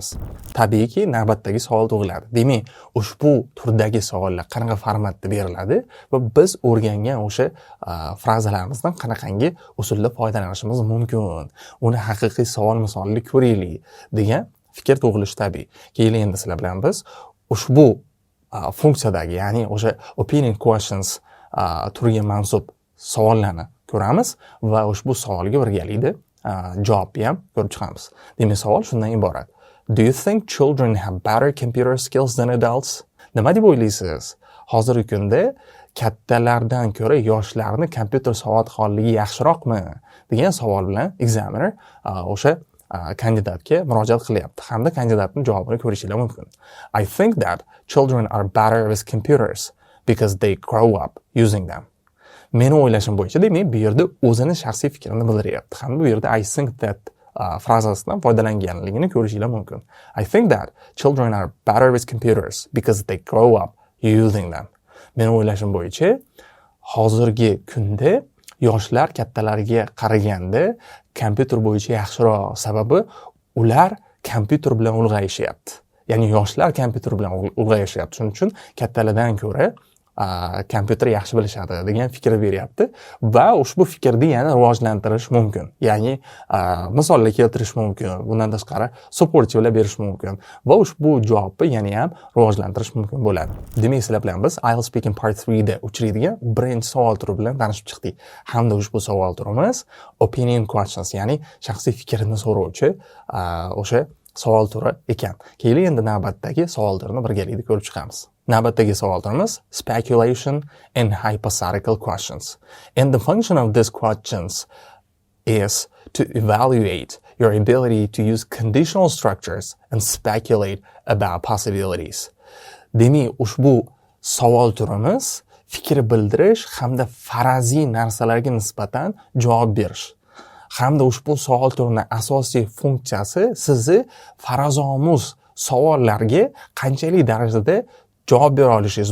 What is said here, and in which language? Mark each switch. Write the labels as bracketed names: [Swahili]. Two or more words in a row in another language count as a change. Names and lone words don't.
[Uzbek] Tabiiyki, navbatdagi savol tug'iladi. Demak, ushbu turdagi savollar qanaqa formatda beriladi va biz o'rgangan o'sha frazalarimizdan qanaqangi usulda foydalanishimiz mumkin, uni haqiqiy savol misolida ko'raylik degan fikr tug'ilishi tabiiy. Keyin endi sizlar bilan biz ushbu funksiyadagi, ya'ni o'sha [English] opinion questions [Uzbek] turiga mansub savollarni ko'ramiz va ushbu savolga birgalikda javobni ham ko'rib chiqamiz. Demak, savol shundan iborat. [English] Do you think children have better computer skills than adults? [Uzbek] Nima deb o'ylaysiz? Hozirgi kunda kattalardan ko'ra yoshlarni kompyuter savodxonligi yaxshiroqmi? Degan savol bilan examiner o'sha kandidatga murojaat qilyapti hamda kandidatning javobini ko'rishingiz mumkin. [English] I think that children are better with computers because they grow up using them. [Uzbek] meni o'ylashim bo'yicha, demak, bu yerda o'zini shaxsiy fikrini bildiryapti. Hamda bu yerda [English] I think that [Uzbek] frazasidan foydalanganligini ko'rishingiz mumkin. [English] I think that children are better with computers because they grow up using them. [Uzbek] Meni o'ylashim bo'yicha, hozirgi kunda yoshlar kattalarga qaraganda kompyuter bo'yicha yaxshiroq, sababi ular kompyuter bilan ulg'ayishyapti. Ya'ni yoshlar kompyuter bilan ulg'ayishyapti. Shuning uchun kattalardan ko'ra kompyuter yaxshi bilishadi degan fikr beryapti va ushbu fikrni yana rivojlantirish mumkin. Ya'ni misollar keltirish mumkin. Bundan tashqari supportivlar berish mumkin va ushbu javobni yana ham rivojlantirish mumkin bo'ladi. Demak, sizlar bilan biz IELTS Speaking Part 3 da uchraydigan birinchi savol turi bilan tanishib chiqdik. Hamda ushbu savol turimiz [English] opinion questions, [Uzbek] ya'ni shaxsiy fikrni so'rovchi o'sha savol turi ekan. Keyin endi navbatdagi savol turini birgalikda ko'rib chiqamiz. Navbatdagi savol turimiz [English] speculation and hypothetical questions. And the function of these questions is to evaluate your ability to use conditional structures and speculate about possibilities. [Uzbek] Demak, ushbu savol turimiz fikr bildirish hamda faraziy narsalarga nisbatan javob berish. Hamda ushbu savol turining asosiy funksiyasi sizni farazomuz savollarga qanchalik darajada javob bera olishingiz.